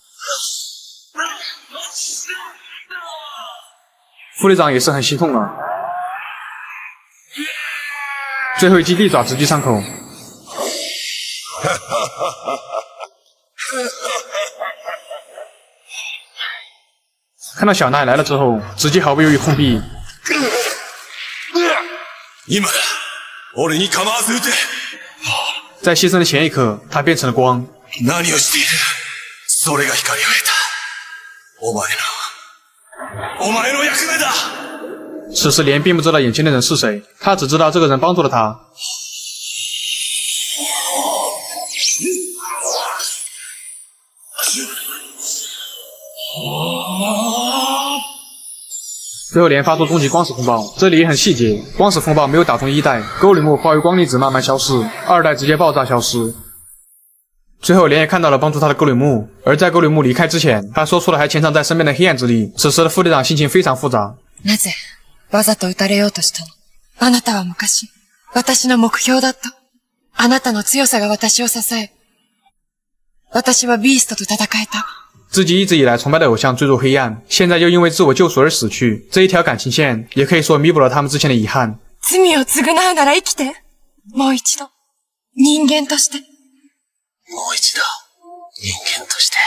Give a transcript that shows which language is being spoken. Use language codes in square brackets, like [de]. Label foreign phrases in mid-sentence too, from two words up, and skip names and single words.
[zh] 副队长也是很心痛啊。最后一击利爪直击伤口。看到小奈来了之后，直接毫不犹豫控壁。 [ja] 今だ。俺に構わず撃て。 [zh] 在牺牲的前一刻，他变成了光。 [ja] 何をしている？それが光を得た。お前の役目だ。 [zh] 此时莲并不知道眼前的人是谁，他只知道这个人帮助了他。最后莲发出终极光石风暴，这里也很细节，光石风暴没有打中1代，沟里木化为光粒子慢慢消失，2代直接爆炸消失。最后莲也看到了帮助他的沟里木，而在沟里木离开之前，他说出了还潜藏在身边的黑暗之力。此时的副队长心情非常复杂。 [ja] なぜわざと撃たれようとしたの？あなたは昔、私の目標だった。あなたの強さが私を支え、私はビーストと戦えた。 [zh] 自己一直以来崇拜的偶像坠入黑暗，现在又因为自我救赎而死去，这一条感情線也可以说弥补了他们之前的遗憾。 [ja] 罪を償うなら生きて。もう一度、人間として。もう一度、人間として。